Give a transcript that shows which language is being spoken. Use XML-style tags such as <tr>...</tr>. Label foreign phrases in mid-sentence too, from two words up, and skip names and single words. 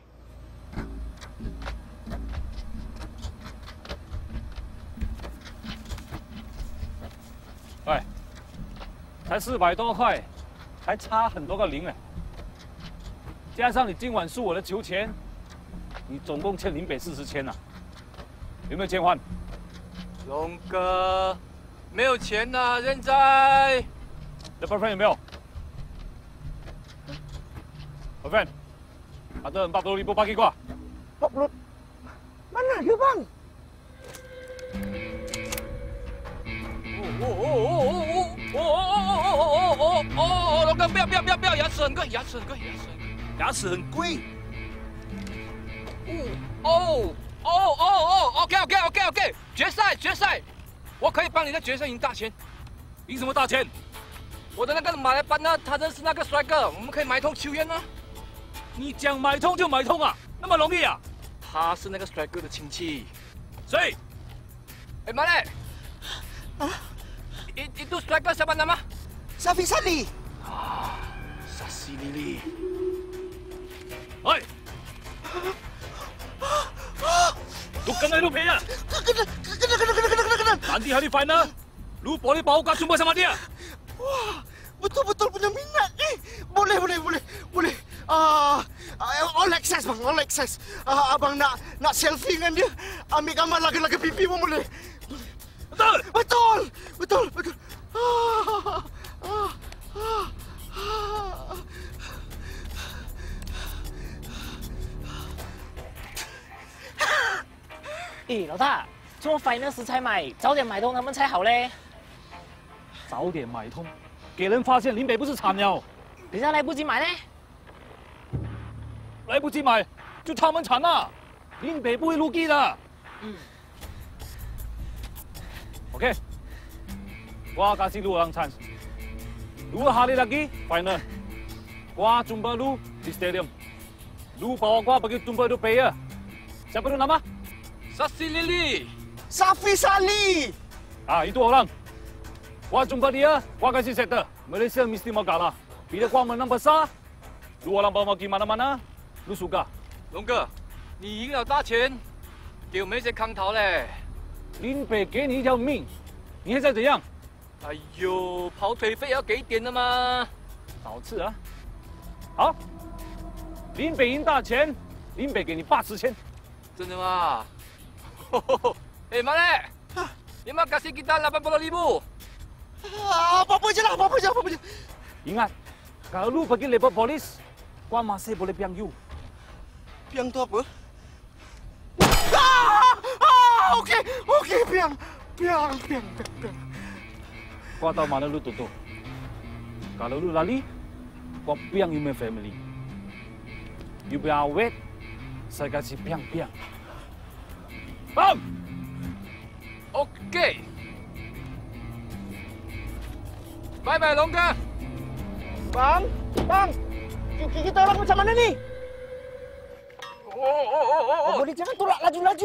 <zh>喂，才400多块，还差很多个零哎。加上你今晚输我的球钱， 你总共欠林北40千啊，有没有钱还？龙哥，没有钱呐，现在。你 boyfriend 有没有</zh> <ms>？boyfriend, ada 40.000 bagi gua. 40? Mana dia, bang?</ms> <zh>龙哥，不要，牙齿很贵，牙齿很贵。OK，决赛，我可以帮你在决赛赢大钱。赢什么大钱？我的那个马来班呢，他认识那个帅哥，我们可以买通球员呢。你讲买通就买通啊，那么容易啊？他是那个帅哥的亲戚。谁？哎，马来，</zh> <ms>itu striker siapa nama? Safi Sali. Safi Lili. Oi. Lu kena lu punya. Kena. Nanti hari final, lu boleh bawa kau jumpa sama dia. Wah, betul-betul punya minat ni. Boleh.</ms> <en>All access bang, all access.</en> <ms>Abang nak selfie dengan dia. Ambil gambar laga-laga pipi pun boleh. Betul.</ms> <zh>老大，这么 final 时才买，早点买通他们才好嘞。早点买通，给人发现林北不是惨了。等下来不及买呢？来不及买，就他们惨了。林北不会入地的。OK，</zh> <ms>gua kasih lu orang chance. 2 hari lagi final. Gua jumpa lu di stadium. Lu bawa gua pergi jumpa dua player. Siapa tu nama? Safi Lili. Safi Sali. Itu orang. Gua jumpa dia, gua kasih settle. Malaysia mesti mau kalah. Bila gua menang besar, lu orang bawa pergi mana-mana, lu suka.</ms> <zh>龙哥，你赢了大钱，给我们一些康桃嘞。林北给你一条命，你还想怎样？哎呦，跑腿费要给一点的嘛。少次啊！好，林北赢大钱，林北给你80千。真的吗？哎，马来，你</zh> <ms>mau kasih kita 80.000? Apa-apa je lah. Ingat, kalau lu pergi labor polis, gua masih boleh piang you. Piang tu apa? Okey, piang. Gua tahu mana lu tutup. Kalau lu lari, gua piang you my family. You be awet, saya kasih piang. Bang! Okey. Bye-bye,</ms> <zh>龙哥。</zh> <ms>Bang. Kita orang macam mana ni? Boleh jangan tolak laju-laju.</ms>